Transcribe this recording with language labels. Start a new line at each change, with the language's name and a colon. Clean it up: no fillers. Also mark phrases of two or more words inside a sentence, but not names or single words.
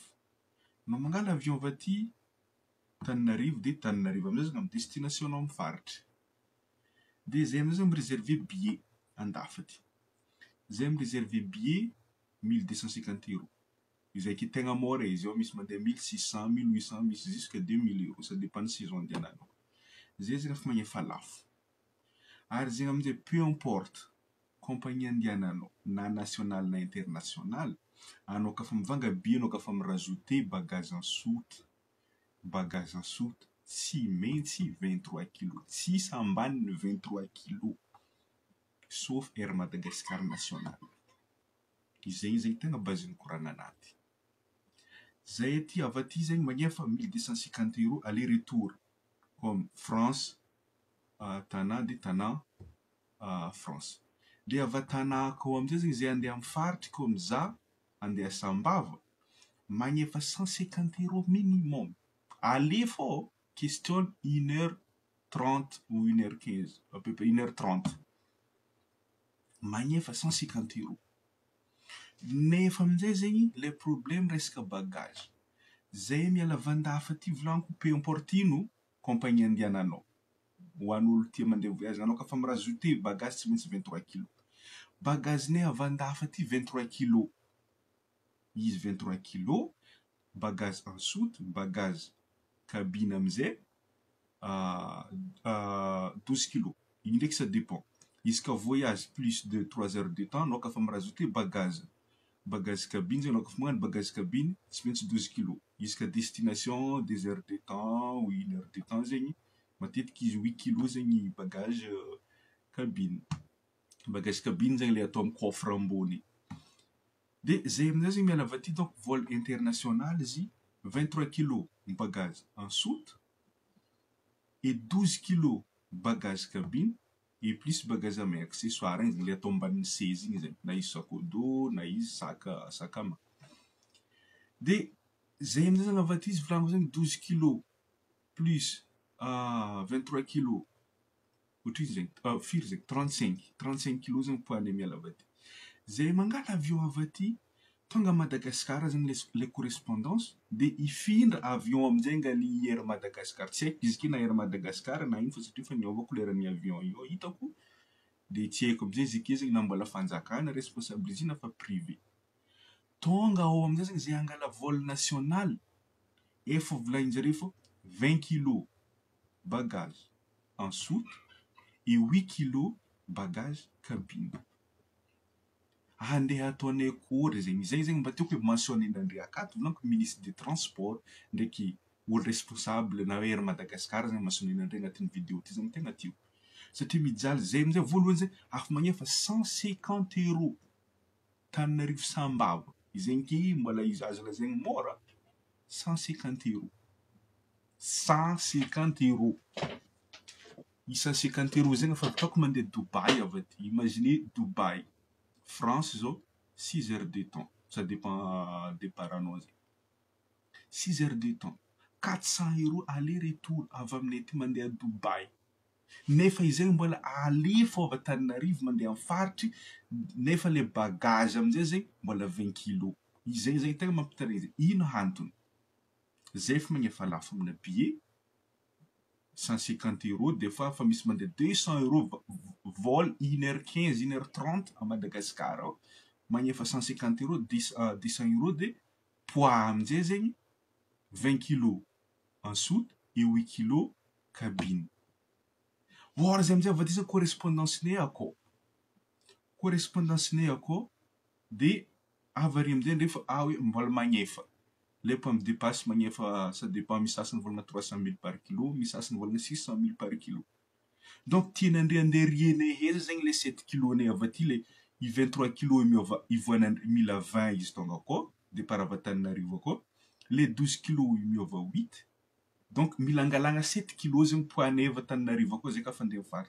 Malagasy: No mangala avion avy aty Antananarivo de Antananarivo amizay zegny amin'ny destination amin'ny faritra. De zay amizay mireserver billet andafy aty. Zay mireserver billet 1250 €. Izay qui tegna mora izy ao misy mandeha 1600, 1800, misy
French: jusqu'à 2000 €, ça dépend de saison
Malagasy: andehananao. Zay zegny efa magnefa lafo. Ary zegny amizay
French: peu importe compagnie
Malagasy: andehananao na national na international, anao kafa mivanga billet anao kafa mirajouter
French: bagage en soute. Bagage en soute
Malagasy: tsy maintsy 23 kg. Tsisy ambanin'ny 23 kg.
French: Sauf Air Madagascar national.
Malagasy: Izay zegny tegna bazin'ny koragna anaty. Zay aty avy aty zegny magnefa 1250 € aller-retour. Comme France, Tana de Tana, France. De avy Tana akao amizay zegny zay andeha amin'ny faritra comme za andeha Sambava, magnefa 150 € minimum.
French: Aller fô question 1h30 ou 1h15, à peu près 1h30.
Malagasy: Magnefa 150 €. Nefa amizay zegny
French: le problème
Malagasy: resaka bagage. Zay miala avy andafy aty volagniko
French: peu importe
Malagasy: ino compagnie andehananao. Ho an'olo tia mandeha voyage anao kafa mirajouter bagage tsy maintsy 23 kg. Bagagenay avy andafy aty 23 kg. Izy 23 kg,
French: bagage en soute, bagage cabine
Malagasy: amizay 12 kg. Igny ndraiky ça dépend. Izy ka
French: voyage plus de 3 heures de temps,
Malagasy: anao kafa mirajouter bagage.
French: Bagage cabine
Malagasy: zegny anao kafa magnano
French: bagage cabine
Malagasy: tsy maintsy 12 kg.
French: Jusqu'à destination 2 heures de temps ou 1 heure de temps
Malagasy: zegny matetiky izy 8 kg zegny
French: bagage cabine. Bagage cabine
Malagasy: zegny le atao amin'ny coffre ambony. De zay amizay zegny miala avy aty
French: donc vol international
Malagasy: izy 23 kg
French: bagage en soute et 12 kg bagage cabine et plus bagage
Malagasy: ame accessoire zegny le atao ambanin'ny seza igny zegny, na izy
French: sac à dos
Malagasy: na izy
French: sac à main.
Malagasy: De zay amizay zegny avy aty izy volagniko zegny 12 kg plus 23 kg. Ohatr'izy zegny firy zegny 35 kg zegny poids-nay miala avy aty. Zay mangala avion avy aty tonga Madagascar zegny
French: le correspondance
Malagasy: de ifindra avion amizay ngaly Air Madagascar. Tsy haiko izy ity na Air Madagascar na ino fa satria fa niova couleuran'ny avion io hitako. De tsy haiko amizay izy ake zegny na mbola fanjakana responsable izy na fa privé. Tonga ao amizay zegny zay angala vol national efa volagninjare fô 20 kg
French: bagage en soute et 8 kg bagage cabine.
Malagasy: Andeha ataonay akory zegny. Zay zegny mba tiako mentionné indandre akato volaniko
French: ministre des transports
Malagasy: ndraiky olo responsable na Air Madagascar zegny mentionné indandre agnatin'ny vidéo ty zegny tegna tiako. Satria mijaly zay amizay voalohany zay afa magnefa 150 € Tananarivo Sambava. Izegny ke mbola izy azo lazaigny mora. 150 €. 150 €. 150 € zegny fa ataoko mandeha Dubaï avy aty.
French: Imaginez Dubaï, France zao 6 heures de temps. Ça dépend départ
Malagasy: anao zegny.
French: 6 heures de temps.
Malagasy: 400 € aller-retour avy aminay aty mandeha Dubaï. Nefa izay mbola aller fô avy Antananarivo mandeha amin'ny faritry, nefa le bagage amin'izay zegny mbola 20 kg. Izay zegny tegna mampitaregny. Ino antony? Zay efa magnefa lafo amina billet 150 €,
French: des fois
Malagasy: fa misy mandeha 200 € vol 1h15, 1h30 à Madagascar ao. Magnefa 150 €, 200 €
French: de poids
Malagasy: amin'izay zegny 20 kg
French: en soute et 8 kg cabine.
Malagasy: Ôhatra zay amin'izay avy aty zany correspondance-nay akao. Correspondance-nay akao de avy ary amin'izay ndefa hoe mbola magnefa.
French: Le pomme dépasse magnefa, ça dépend,
Malagasy: misy sasany volagna 300 000
French: par kilo,
Malagasy: misy sasany volagna 600 000
French: par kilo.
Malagasy: Donc tian'andre andeha rienay heza zegny le 7 kg-nay avy aty, le i 23 kg ivoana mila 20 izy tonga akao, départ avy Antananarivo akao. Le 12 kg miova 8. Donc mila angalagna 7 kg zegny poids-nay avy Antananarivo akao zay ka fa andeha faritra.